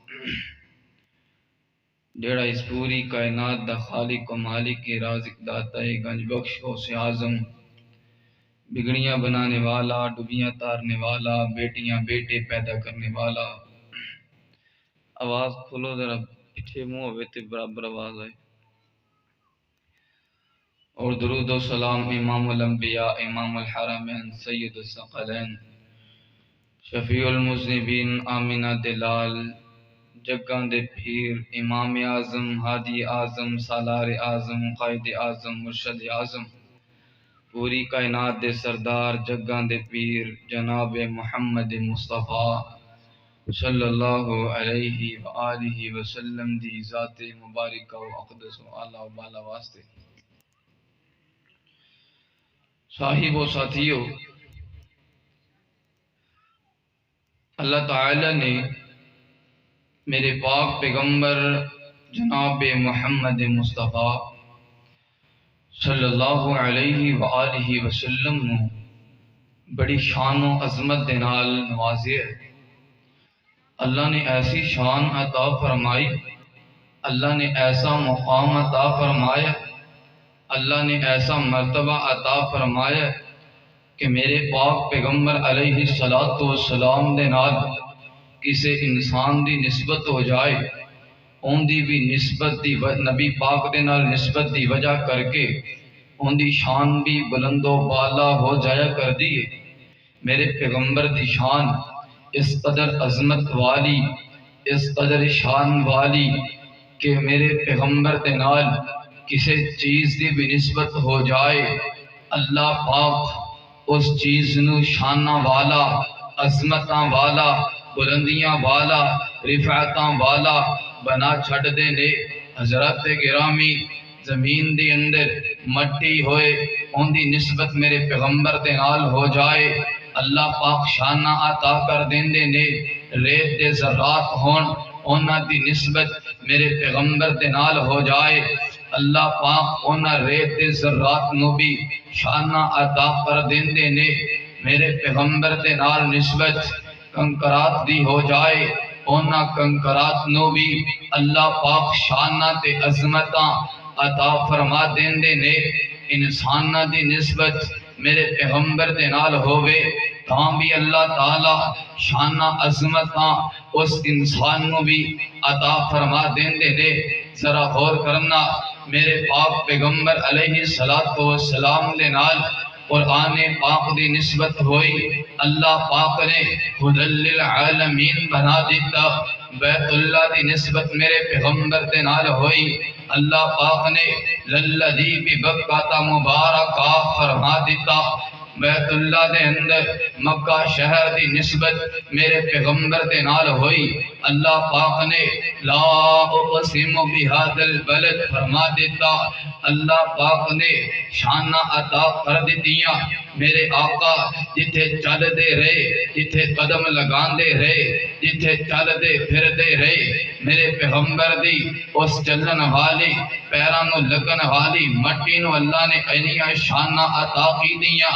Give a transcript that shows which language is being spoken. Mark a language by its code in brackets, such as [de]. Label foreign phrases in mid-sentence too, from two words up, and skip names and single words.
[pa] جڑا اس پوری کائنات دا خالق و مالک کے رازق داتا گنج بخش غوث اعظم، بگڑیاں بنانے والا، ڈبیاں تارنے والا، بیٹیاں بیٹے پیدا کرنے والا۔ آواز کھولو ذرا، پیچھے منہ ہوئے تے برابر آواز آئے۔ اور درود و سلام [ar] امام الانبیاء امام الحرمین سید الثقلین شفیع المذنبین [pa] آمینہ دلال جگاں دے پھیر امام اعظم ہادی اعظم سالار اعظم قائد اعظم مرشد اعظم پوری کائنات دے سردار جگاں دے پیر جناب محمد مصطفیٰ [ar] صلی اللہ علیہ وآلہ وسلم [pa] دی ذات مبارکہ و اقدس و اعلیٰ و بالا واسطے صاحب و ساتھیو، اللہ تعالی نے میرے پاک پیغمبر جناب محمد مصطفیٰ [ar] صلی اللہ علیہ وآلہ وسلم [pa] نو بڑی شان و عظمت دے نال نوازیا۔ اللہ نے ایسی شان عطا فرمائی، اللہ نے ایسا مقام عطا فرمایا، اللہ نے ایسا مرتبہ عطا فرمایا کہ میرے پاک پیغمبر [ar] علیہ السلام [pa] دے نال کسے انسان دی نسبت ہو جائے، ان دی بھی نسبت دی نبی پاک دے نال نسبت دی وجہ کر کے ان دی شان بھی بلند و بالا ہو جایا کر دیئے۔ میرے پیغمبر دی شان اس قدر عظمت والی، اس قدر شان والی کہ میرے پیغمبر دے نال کسے چیز دی بھی نسبت ہو جائے، اللہ پاک اس چیز نو شانہ والا، عظمتاں والا، بلندیاں والا، رفعتاں والا بنا چھڑ دے نے۔ حضرات گرامی، زمین دی اندر مٹی ہوئے ان دی نسبت میرے پیغمبر دے نال ہو جائے، اللہ پاک شانہ عطا کر دیندے نے۔ ریت دے ذرات ہون انہاں دی نسبت میرے پیغمبر دے نال ہو جائے، اللہ پاک انہاں ریت دے ذرات نو بھی شانہ عطا کر دیندے نے۔ میرے پیغمبر دے نال نسبت کنکرات دی ہو جائے، انہاں کنکرات نو بھی اللہ پاک شانہ تے عظمتاں عطا فرما دیندے نے۔ انسانہ دی نسبت میرے پیغمبر دے نال ہووے تاں بھی اللہ تعالی شانہ عظمتاں اس انسان نو بھی عطا فرما دیندے نے۔ ذرا غور کرنا، میرے پاک پیغمبر [ar] علیہ السلام [pa] دے نال قرآن پاک دی نسبت ہوئی، اللہ پاک نے [ar] ہدی للعالمین [pa] بنا دیتا۔ بیت اللہ دی نسبت میرے پیغمبر دے نال ہوئی، اللہ پاک نے [ar] للذی ببکۃ مبارکہ [pa] فرما دیتا۔ بیت اللہ دے اندر مکہ شہر دی نسبت میرے پیغمبر دے نال ہوئی، اللہ پاک نے [ar] لا اقسم بہذا البلد [pa] فرما دیتا۔ اللہ پاک نے شانہ عطا کر دیتیاں، میرے آقا جتھے چل دے رہے، جتھے قدم لگان دے رہے، جتھے چل دے پھر دے رہے، میرے پیغمبر دی اس چلن والی پیرانو لگن والی مٹی نو اللہ نے اینیاں شانہ عطا کی دیاں۔